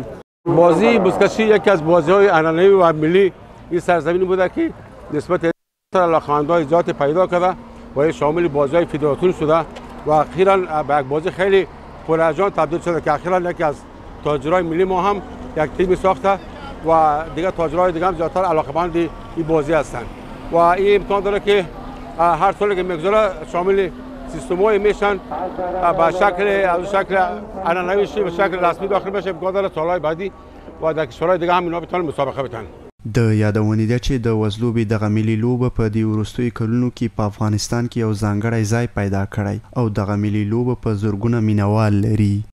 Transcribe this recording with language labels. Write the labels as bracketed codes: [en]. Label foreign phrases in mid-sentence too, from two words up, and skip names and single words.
[fa] بازی بزکشی یکی از بازی‌های عنعنه‌ای و ملی این سرزمین بوده که نسبت علاقه‌مندان زیاد پیدا کرده و شامل بازی‌های فدراسیون شده و اخیراً به یک بازی خیلی پرهیجان تبدیل شده که اخیراً یکی از تاجرای ملی ما هم یک تیم ساخته و دیگه تاجرای دیگه هم زیادتر علاقه‌مند این بازی هستند و این امکان داره که هر سالی که میگذره شامل سیستم‌های میشن به شکل عنعنه‌ای به شکل رسمی داخل بشه. امکان داره سال‌های بعدی و در کشورهای دیگه هم اینا بتونن مسابقه بتن. [ps] د یادونې ده چې د وزلوبې دغه ملي لوبه په دې وروستیو کلونو کې په افغانستان کې یو ځانګړی ځای پیدا کړی او دغه ملي لوبه په زرګونه مینوال لري.